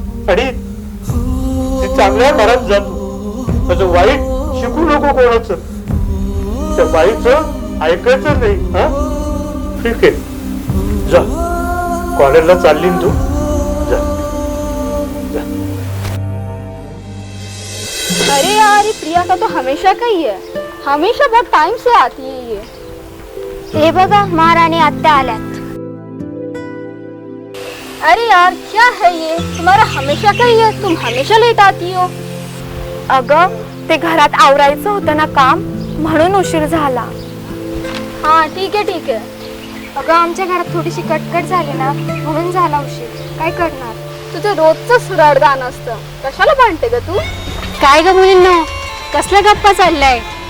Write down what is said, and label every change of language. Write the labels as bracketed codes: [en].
[mr] आणि ती चांगल्या घरात जातो, त्याचं वाईट शिकू नको कोणाचं. त्या बाईचं ऐकायचं नाही. हा ठीक आहे, जा कॉलेजला चालली ना तू, जा जा. [hi] अरे यार, ये प्रिया का तो हमेशा का ही है, हमेशा बहुत टाइम से आती है ये. [mr] हे बघा, महारानी आत्या आल्यात. [hi] अरे यार, क्या है ये? तुम्हारा हमेशा का ही है, तुम हमेशा लेट आती हो. [mr] अगं, ते घरात आवरायचं होतं ना काम, म्हणून उशीर झाला. [hi] हाँ ठीक है ठीक है. [mr] अगं, आमच्या घरात थोडीशी कटकट झाली ना, म्हणून झाला उशीर. काय करणार? तुझं रोजच रडगाणं असतं, कशाला भांडते ग तू? काय ग मुलींनो, कसल्या गप्पा चाललाय?